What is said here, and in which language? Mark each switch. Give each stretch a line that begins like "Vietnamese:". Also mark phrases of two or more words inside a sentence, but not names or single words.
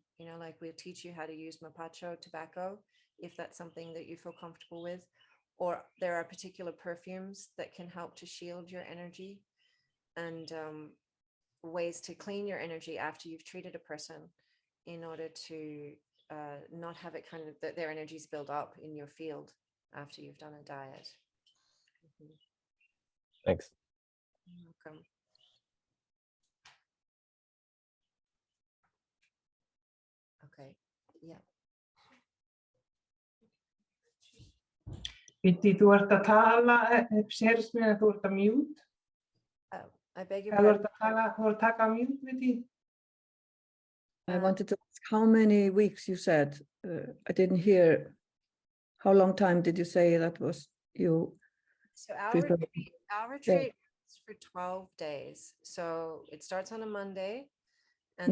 English: Like we'll teach you how to use mapacho tobacco, if that's something that you feel comfortable with, or there are particular perfumes that can help to shield your energy, and ways to clean your energy after you've treated a person in order to not have it kind of their energies build up in your field after you've done a diet. Thanks. You're welcome. Okay, yeah.
Icelandic: Bíddu, þú ert að tala, sérst mér að þú ert að mute.
English: I beg your
Icelandic: Þú ert
English: pardon.
Icelandic: að taka mute, Bíddu.
English: I wanted to ask how many weeks you said. I didn't hear. How long time did you say that was you? So our retreat is for 12 days. So it starts on a Monday. And